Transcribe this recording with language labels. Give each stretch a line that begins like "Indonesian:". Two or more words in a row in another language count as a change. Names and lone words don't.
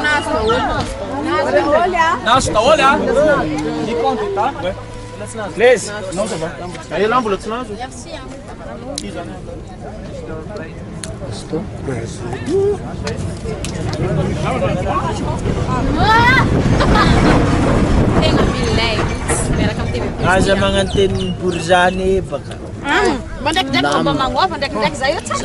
Portuguese: Nossa, olha. Me conta, tá? Beleza? Não, tá bom. Aí lá, ambulância, não.
Malagasy: Aza magnanteny bourgeois baka. Mandraikidraiky fomba magnaova, ndraikidraiky zay io tsara